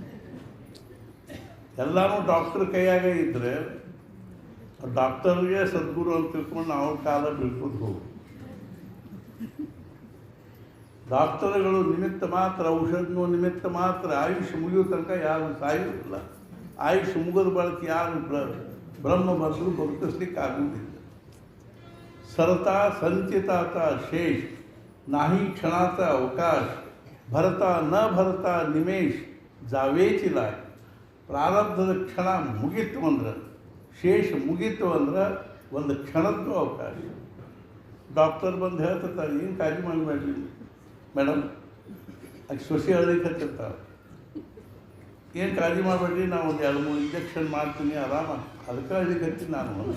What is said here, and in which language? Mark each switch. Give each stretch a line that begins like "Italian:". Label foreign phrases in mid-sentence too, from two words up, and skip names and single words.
Kannada: ಎಲ್ಲನೂ ಡಾಕ್ಟ್ರ್ ಕೈಯಾಗ ಇದ್ದರೆ ಡಾಕ್ಟರ್ಗೆ ಸದ್ಗುರು ಅಂತ ತಿಳ್ಕೊಂಡು ನಾವು ಕಾಲ ಬೀಳ್ಕೊಂಡು ಹೋಗು. ಡಾಕ್ಟರ್ಗಳು ನಿಮಿತ್ತ ಮಾತ್ರ, ಔಷಧನೂ ನಿಮಿತ್ತ ಮಾತ್ರ. ಆಯುಷ್ ಮುಗಿಯೋ ತನಕ ಯಾರು ಸಾಯುವುದಿಲ್ಲ. ಆಯುಷ್ ಮುಗಿದ ಬಳಕ ಯಾರು ಬ್ರಹ್ಮ ಬಂದರೂ ಬದುಕಿಸ್ಲಿಕ್ಕೆ ಆಗುವುದಿಲ್ಲ.
Marathi: सरता संचिताचा शेष नाही क्षणाचा अवकाश भरता न भरता निमेष जावेची लाय.
Kannada: ಪ್ರಾರಬ್ಧದ ಕ್ಷಣ ಮುಗೀತು ಅಂದ್ರೆ, ಶೇಷ ಮುಗೀತು ಅಂದ್ರೆ ಒಂದು ಕ್ಷಣದ್ದು ಅವಕಾಶ. ಡಾಕ್ಟರ್ ಬಂದು ಹೇಳ್ತಿರ್ತಾರೆ, ಏನು ಕಾಳಜಿ ಮಾಡಬೇಡ್ರಿ ಮೇಡಮ್, ಆಕೆ ಸೊಸೆ ಅಳ್ಲಿಕ್ಕೆ ಹತ್ತಿರ್ತಾರೆ, ಏನು ಕಾಳಜಿ ಮಾಡಬೇಡ್ರಿ, ನಾವು ಒಂದು 2-3 ಇಂಜೆಕ್ಷನ್ ಮಾಡ್ತೀನಿ ಆರಾಮ, ಅದಕ್ಕೆ ಅಳ್ಲಿಕ್ಕೆ ಹತ್ತೀನಿ ನಾನು.